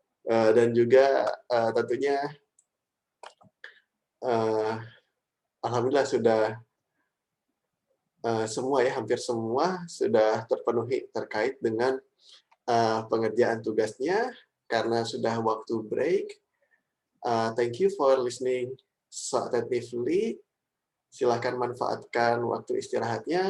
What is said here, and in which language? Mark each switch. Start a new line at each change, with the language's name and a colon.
Indonesian: Dan juga tentunya alhamdulillah sudah semua ya, hampir semua sudah terpenuhi terkait dengan pengerjaan tugasnya karena sudah waktu break.
English: Thank you for listening so attentively.
Indonesian: Silakan manfaatkan waktu istirahatnya.